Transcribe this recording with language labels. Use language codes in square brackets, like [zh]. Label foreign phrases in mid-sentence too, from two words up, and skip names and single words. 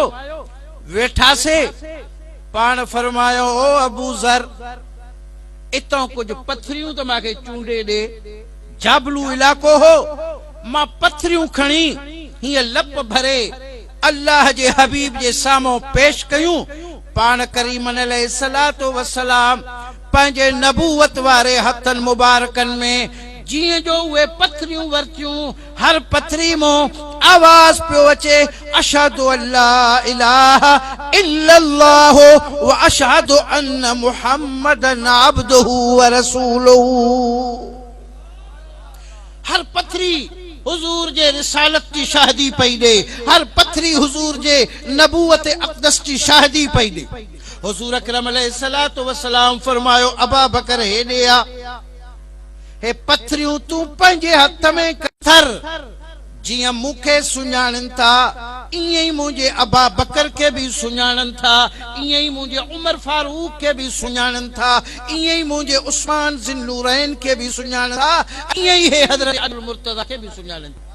[sd] वेठासे, पाण फरमायो, ओ अबू ज़र, इतों कुछ पथरियूं तो मांखे चूंडे दे, जाबलू इलाको हो, मां पथरियूं खणी हिय लप भरे अल्लाह जे हबीब जे सामो पेश कयूं। पान करीम [ar] عليه الصلاة والسلام [sd] पंहिंजे नबूवत वारे हथन मुबारकन में जिए जो वे पथरियूं वरतियूं, हर पथरी मो आवाज पियो अचे, [ar] أشهد أن لا إله إلا الله وأشهد أن محمدا عبده ورسوله. [sd] हर पथरी हुजूर जे रिसालत की शाहिदी पई दे, हर पथरी हुजूर जे नबूवत अक़दस की शाहिदी पई दे। हुजूर अकरम [ar] عليه الصلاة والسلام [sd] फरमायो, अबा बकर हेॾे आ, हे पथरियूं तू पंहिंजे हथ में कथर, जियां मूंखे सुञाणनि था इएं ई मुंहिंजे अबा बकर के भी सुञाणनि था, इएं ई मुंहिंजे उमर फारूक के भी सुञाणनि था, इएं ई मुंहिंजे उस्मान ज़िन्नूरैन के भी सुञाणनि था, इएं ई हे हज़रत अली मुर्तज़ा के भी सुञाणनि।